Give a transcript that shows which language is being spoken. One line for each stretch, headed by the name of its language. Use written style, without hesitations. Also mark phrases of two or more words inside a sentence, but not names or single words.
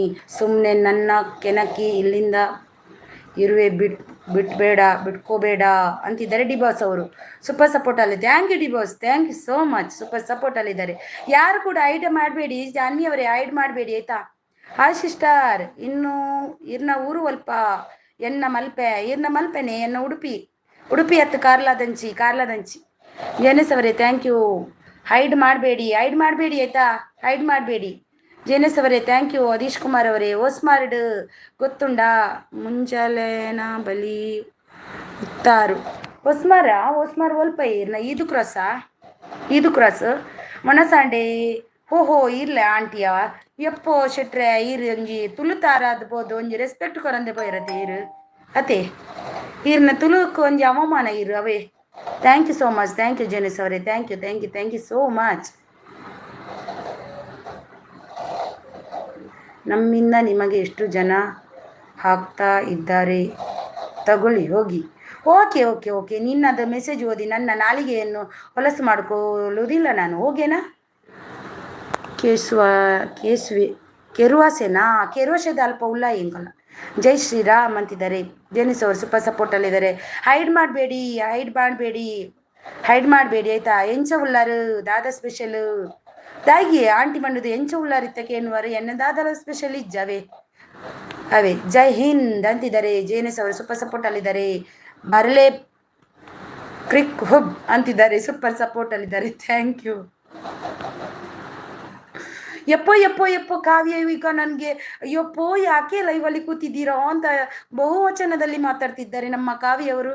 Kannada: ಸುಮ್ಮನೆ ನನ್ನ ಕೆನಕಿ ಇಲ್ಲಿಂದ ಇರುವೆ ಬಿಟ್ಕೋಬೇಡ ಅಂತಿದ್ದಾರೆ ಡಿಬಾಸ್ ಅವರು.
English: super support ಅಲ್ಲಿ. thank you ಡಿಬಾಸ್. thank you so much. super support ಅಲ್ಲಿದ್ದಾರೆ.
Kannada: ಯಾರು ಕೂಡ ಐಡ್ ಮಾಡಬೇಡಿ. ಜಾನ್ವಿ ಅವರೇ ಐಡ್ ಮಾಡಬೇಡಿ ಆಯಿತಾ? ಹಾಯ್ ಸಿಸ್ಟರ್.
Tulu: ಇನ್ನು ಇರ್ನ ಊರು ಅಲ್ಪ ಎನ್ನ ಮಲ್ಪೆನೆ ಎನ್ನ ಉಡುಪಿ ಹತ್ತು ಕಾರ್ಲಾದಂಚಿ.
Kannada: ಜೇನಸ್ ಅವರೇ
English: thank you.
Kannada: ಹೈಡ್ ಮಾಡಬೇಡಿ ಆಯಿತಾ, ಹೈಡ್ ಮಾಡಬೇಡಿ. ಜೇನಸ್ ಅವರೇ
English: thank you.
Tulu: ಅದೀಶ್ ಕುಮಾರ್ ಅವರೇ ಓಸ್ಮಾರ್ಡ್ ಗೊತ್ತುಂಡಾ ಮುಂಜಾಲೆನ ಬಲಿ ಇತ್ತಾರು ಓಸ್ಮಾರ್ ಒಲ್ಪ ಇರ್ನ ಈದು ಕ್ರಾಸ್ ಮಣಸಾಂಡೆ ಹೋ ಇರ್ಲೆ ಆಂಟಿಯ ಎಪ್ಪೋ ಶೆಟ್ರೆ ಈರ್ ಒಂಜಿ ತುಳುತಾರ ಅದ್ಬೋದು ಒಂಜಿ ರೆಸ್ಪೆಕ್ಟ್ ಕೊರಂದೆ ಪೋಯಿರತ್ತೆ ಈರು ಅತೆ ಈರ್ನ ತುಳುಕ್ ಒಂಜಿ ಅವಮಾನ ಇರು ಅವೇ.
English: thank you so much. thank you ಜೇನಸ್ ಅವರೇ. thank you so much.
Kannada: ನಮ್ಮಿಂದ ನಿಮಗೆ ಎಷ್ಟು ಜನ ಹಾಕ್ತಾ ಇದ್ದಾರೆ ತಗೊಳ್ಳಿ ಹೋಗಿ. ಓಕೆ ನಿನ್ನದು ಮೆಸೇಜ್ ಓದಿ ನನ್ನ ನಾಲಿಗೆಯನ್ನು ಹೊಲಸು ಮಾಡ್ಕೊಳ್ಳೋದಿಲ್ಲ ನಾನು.
Tulu: ಹೋಗೇನಾ ಕೆರುವಾಸೆನಾ ಕೆರುವಾಸೆದ ಅಲ್ಪ ಉಲ್ಲ ಎಂಕಲ್ಲ.
Kannada: ಜೈ ಶ್ರೀರಾಮ್ ಅಂತಿದ್ದಾರೆ. ಜೇನಿಸ್ ಅವರು ಸೂಪರ್ ಸಪೋರ್ಟಲ್ಲಿದ್ದಾರೆ. ಹೈಡ್ ಮಾಡಬೇಡಿ ಆಯ್ತಾ.
Tulu: ಎಂಚ ಉಳ್ಳಾರು ದಾದಾ ಸ್ಪೆಷಲ್ ದಾಗಿ ಆಂಟಿ ಮಂಡುದು ಎಂಚ ಉಳ್ಳಾರಿತ್ತಕ್ಕೆ ಎನ್ನುವರು ಎನ್ನ ದಾದಾ ಸ್ಪೆಷಲ್ ಇಜ್ಜವೇ ಅವೇ.
Kannada: ಜೈ ಹಿಂದ್ ಅಂತಿದ್ದಾರೆ. ಜೇನಿಸ್ ಅವರು ಸೂಪರ್ ಸಪೋರ್ಟಲ್ಲಿದ್ದಾರೆ. ಬರಲೇ ಕ್ರಿಕ್ ಹುಬ್ ಅಂತಿದ್ದಾರೆ. ಸೂಪರ್ ಸಪೋರ್ಟಲ್ಲಿದ್ದಾರೆ.
English: thank you.
Kannada: ಯಪ್ಪೋ ಕಾವ್ಯ ಈಗ ನನಗೆ ಅಯ್ಯಪ್ಪೋ ಯಾಕೆ ಲೈವಲ್ಲಿ ಕೂತಿದ್ದೀರೋ ಅಂತ ಬಹುವಚನದಲ್ಲಿ ಮಾತಾಡ್ತಿದ್ದಾರೆ ನಮ್ಮ ಕಾವ್ಯವರು.